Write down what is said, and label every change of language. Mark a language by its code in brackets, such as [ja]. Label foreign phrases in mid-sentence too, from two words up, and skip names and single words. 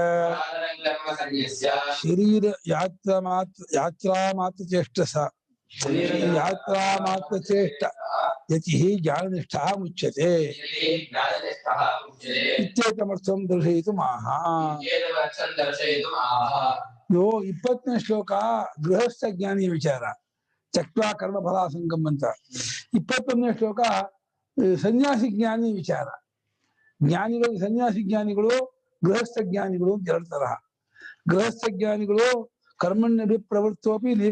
[sa] शरीर यात्रामात्रचेष्ट यतिः ज्ञाननिष्ठः मुच्यते इत्येतमर्थं दर्शयितुमाह यो [kn] 20ನೇ ಶ್ಲೋಕ ಗೃಹಸ್ಥ ಜ್ಞಾನಿ ವಿಚಾರ ಚಕ್ರ [sa] ಕರ್ಮ ಫಲಾಸಂಗಮ್ [kn] ಅಂತ 21ನೇ ಶ್ಲೋಕ ಸನ್ಯಾಸಿ ಜ್ಞಾನಿ ವಿಚಾರ ಜ್ಞಾನಿಗಳು ಸನ್ಯಾಸಿ ಜ್ಞಾನಿಗಳು ಗೃಹಸ್ಥ ಜ್ಞಾನಿಗಳು ಅಂತ ಎರಡು ತರಹ ಗೃಹಸ್ಥ ಜ್ಞಾನಿಗಳು [sa] ಕರ್ಮಣ್ಯ ಪ್ರವೃತ್ತೋಪಿ [kn] ನೀವೇ